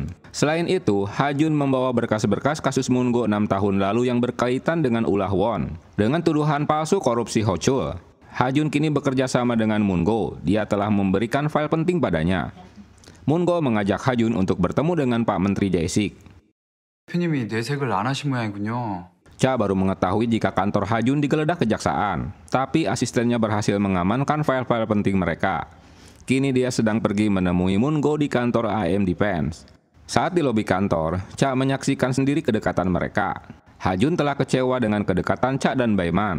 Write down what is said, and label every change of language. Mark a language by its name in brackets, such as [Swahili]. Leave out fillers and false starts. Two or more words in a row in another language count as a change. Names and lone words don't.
[Indonesian] Selain itu, Ha-jun membawa berkas-berkas kasus Moon-go 6 tahun lalu yang berkaitan dengan ulah Won. Dengan tuduhan palsu korupsi Ho-chul, Ha-jun kini bekerja sama dengan Moon-go. Dia telah memberikan file penting padanya. Moon-go mengajak Ha-jun untuk bertemu dengan Pak Menteri Jae-sik. [Korean] 대표님이 내색을 안 하신 모양이군요. [Indonesian] Cha baru mengetahui jika kantor Ha-jun digeledah kejaksaan, tapi asistennya berhasil mengamankan file-file penting mereka. Kini dia sedang pergi menemui Moon-go di kantor AM Defense. Saat di lobi kantor, Cha menyaksikan sendiri kedekatan mereka. Ha-jun telah kecewa dengan kedekatan Cha dan Baeman.